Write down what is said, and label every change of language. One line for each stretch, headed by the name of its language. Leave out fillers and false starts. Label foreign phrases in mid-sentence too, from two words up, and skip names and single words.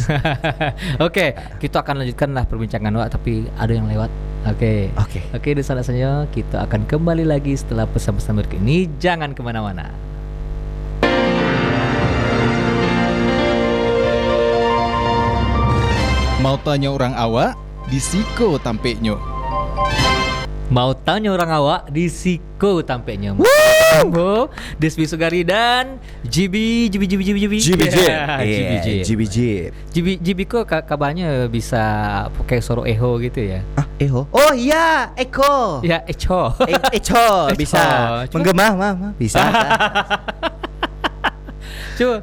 Indonesian: Oke, kita akan lanjutkanlah perbincangan wak, tapi ada yang lewat. Oke, di sana saja kita akan kembali lagi setelah pesan-pesan berikut ini. Jangan kemana-mana.
Minangkabau: Mau tanya orang awak, di Siko tampeknya. Mau tanya orang awak di Siko tampeknya.
Indonesian: Despi Sugari dan GB. GB kok kabarnya bisa pakai suara eho gitu ya. Eho? Oh iya, Eko. Ya, echo. Echo bisa. Menggema, bisa. Coba